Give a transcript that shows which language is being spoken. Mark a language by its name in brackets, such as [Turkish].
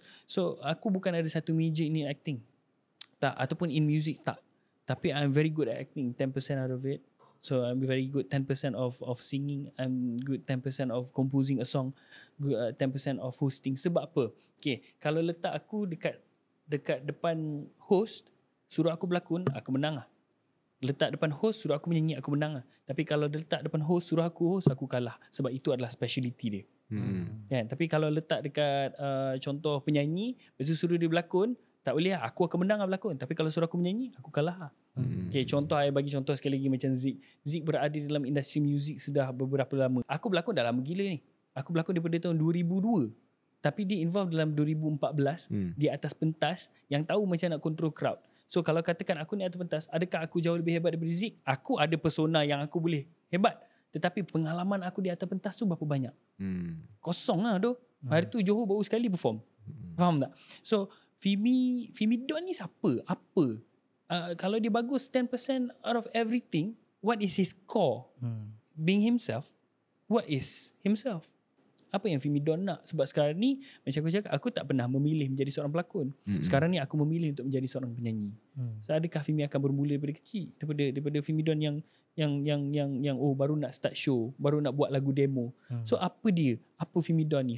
[English] So [Malay] aku bukan ada satu [English] major in acting [Malay] tak, ataupun [English] in music [Malay] tak, tapi [English] I'm very good at acting, 10% out of it. So I'm very good 10% of singing, I'm good 10% of composing a song, good 10% of hosting. [Malay] Sebab apa? Okay, kalau letak aku dekat depan host, suruh aku berlakon, aku menang lah. Letak depan host, suruh aku menyanyi, aku menang lah. Tapi kalau letak depan host, suruh aku host, aku kalah. Sebab itu adalah speciality dia. Kan? Tapi kalau letak dekat contoh penyanyi, lepas tu suruh dia berlakon, tak boleh lah, aku akan menang lah berlakon. Tapi kalau suruh aku menyanyi, aku kalah lah. Okay, contoh, saya bagi contoh sekali lagi macam Zik. Zik berada dalam industri muzik sudah beberapa lama. Aku berlakon dah lama gila ni. Aku berlakon daripada tahun 2002. Tapi dia involve dalam 2014 di atas pentas yang tahu macam nak [English] control crowd. [Malay] So kalau katakan aku ni atas pentas, adakah aku jauh lebih hebat daripada Zik? Aku ada persona yang aku boleh hebat. Tetapi pengalaman aku di atas pentas tu berapa banyak? Kosong lah tu. Hari tu Johor baru sekali perform. Faham tak? So Fimi Don ni siapa? Apa? Kalau dia bagus [English] 10% out of everything, what is his core? Being himself. What is himself? [Malay] Apa yang Fimi Don nak? Sebab sekarang ni, macam aku cakap, aku tak pernah memilih menjadi seorang pelakon. Sekarang ni aku memilih untuk menjadi seorang penyanyi. So adakah Fimi akan bermula daripada kecil? Daripada Fimi Don yang baru nak [English] start show, [Malay] baru nak buat lagu demo. So apa dia? Apa Fimi Don ni?